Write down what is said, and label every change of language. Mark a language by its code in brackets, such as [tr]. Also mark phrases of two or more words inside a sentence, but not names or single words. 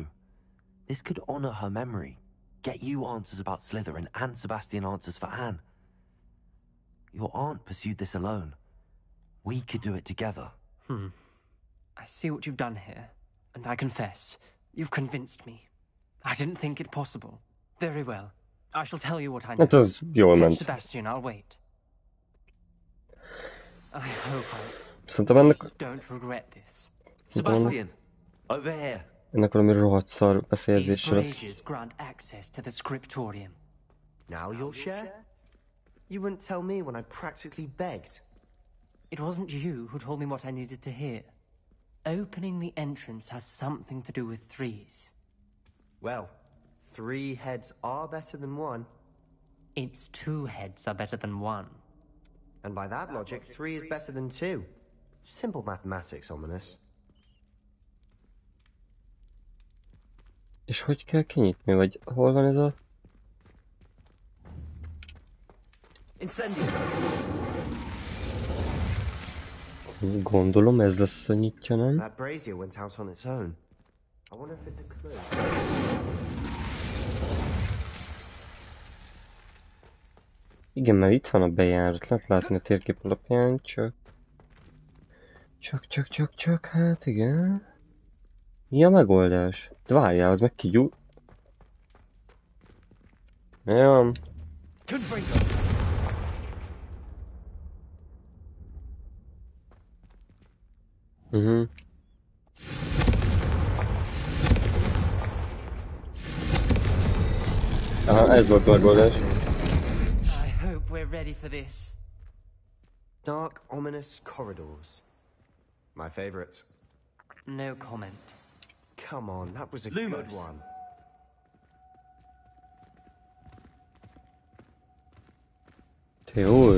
[en] This could honor her memory, get you answers about Slytherin, and Sebastian answers for Anne. Your aunt pursued this alone. We could do it together. I see what you've done here, and I confess, you've convinced me. I didn't think it possible. Very well. I shall tell you what I know. [hu] Hát az jól ment. [en] Sebastian, I'll wait. I hope [hu] Szerintem ennek... [en] don't regret this. Sebastian, over here. [hu] Ennek valami rohadt szar befejezésre lesz. [en] These braziers grant access to the scriptorium. Now you'll share? You wouldn't tell me when I practically begged. It wasn't you who told me what I needed to hear. Opening the entrance has something to do with threes. Well, 3 heads are better than 1. It's 2 heads are better than 1. And by that logic, 3 is better than 2. Simple mathematics, Ominous. [hu] És hogy kell kinyitni, vagy hol van ez a... Incendio. Gondolom ez lesz, hogy nyitja, nem? [en] That brazier went out on its own. I wonder if it's a clue. [hu] Igen, mert itt van a bejárat, lehet látni a térkép alapján, csak... Csak, hát igen... Mi a megoldás? De várjál, az meg kigyúl... Jó. Aha, ez volt a megoldás. [en] I hope we're ready for this. Dark, ominous corridors. My favorite. No comment. Come on, that was a Lumos. good one. [hu] Teóri.